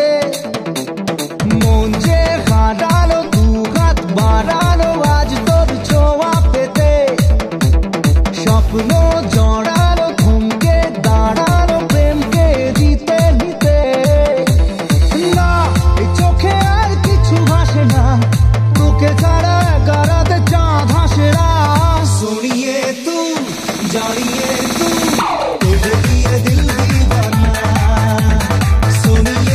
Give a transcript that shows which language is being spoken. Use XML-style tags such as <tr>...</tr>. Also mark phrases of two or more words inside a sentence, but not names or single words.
<bn>মন যে হারানো দুহাত বাড়ানো আজ তোর ছোঁয়া পেতে, স্বপ্ন জড়ানো থমকে দাঁড়ানো প্রেমকে দিতে নিতে। না এই চোখে আর কিছু ভাসে না, তোকে ছাড়া গারাতে চাঁদ হাসে না।</bn> <hi>सुनिए तू जानिए तू तुझे दिए दिल दीवाना, सुनिए</hi>